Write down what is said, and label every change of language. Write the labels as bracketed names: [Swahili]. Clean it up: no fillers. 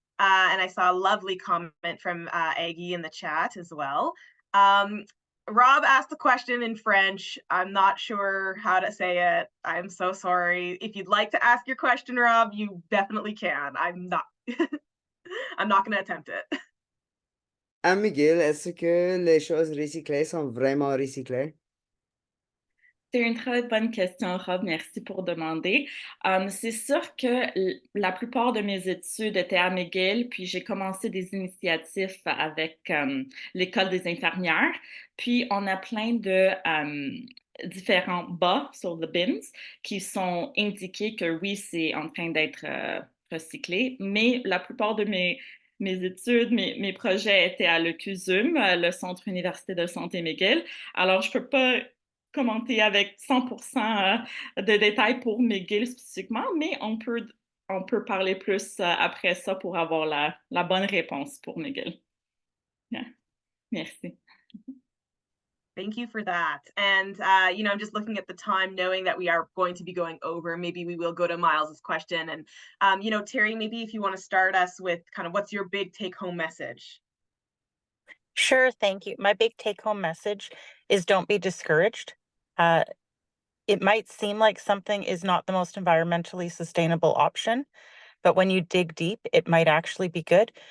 [English] And I saw a lovely comment from Aggie in the chat as well. Rob asked the question in French. I'm not sure how to say it. I'm so sorry. If you'd like to ask your question, Rob, you definitely can. I'm not I'm not going to attempt it. [French] Miguel, est-ce que les choses recyclées sont vraiment recyclées? C'est une très bonne question, Rob. Merci pour demander. C'est sûr que la plupart de mes études étaient à McGill, puis j'ai commencé des initiatives avec l'École des infirmières. Puis on a plein de différents bas sur [English] the bins [French] qui sont indiqués que oui, c'est en train d'être recyclé. Mais la plupart de mes études, mes projets étaient à l'ECUSUM, le Centre Université de Santé McGill. Alors, je ne peux pas commenter avec 100% de détails pour McGill spécifiquement, mais on peut parler plus après ça pour avoir la bonne réponse pour McGill. [English] Yeah. [French] Merci. [English] Thank you for that. And, I'm just looking at the time, knowing that we are going to be going over. Maybe we will go to Miles's question. And, Terry, maybe if you want to start us with kind of what's your big take-home message? Sure, thank you. My big take-home message is don't be discouraged. It might seem like something is not the most environmentally sustainable option, but when you dig deep, it might actually be good.